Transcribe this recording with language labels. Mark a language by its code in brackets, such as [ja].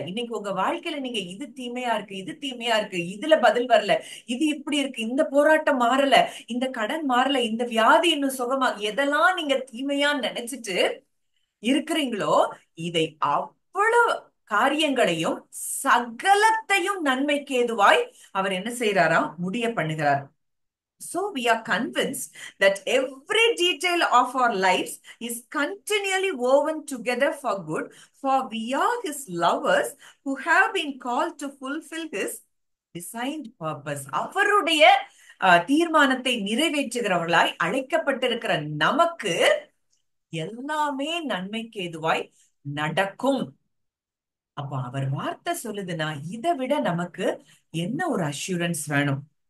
[ta] இன்னைக்கு உங்க வாழ்க்கையில நீங்க இது தீமையா இருக்கு, இது தீமையா இருக்கு, இதுல பதில் வரல, இது இப்படி இருக்கு, இந்த போராட்டம் மாறல, இந்த கடன் மாறல, இந்த வியாதி இன்னும் சுகமா, எதெல்லாம் நீங்க தீமையா நினைச்சிட்டு இருக்கிறீங்களோ இதை அவ்வளவு காரியங்களையும் சகலத்தையும் நன்மைக்கு ஏதுவாய் அவர் என்ன செய்யறாராம், முடிய பண்ணுகிறார். [en] So we are convinced that every detail of our lives is continually woven together for good, for we are his lovers who have been called to fulfill his designed purpose. [ta] அவருடைய தீர்மானத்தை நிறைவேற்றுகிறவர்களாய் அழைக்கப்பட்டிருக்கிற நமக்கு எல்லாமே நன்மைக்கு ஏதுவாய் நடக்கும். அப்போ அவர் வார்த்தை சொல்லுதுன்னா இதை விட நமக்கு என்ன ஒரு அஷூரன்ஸ் வேணும்?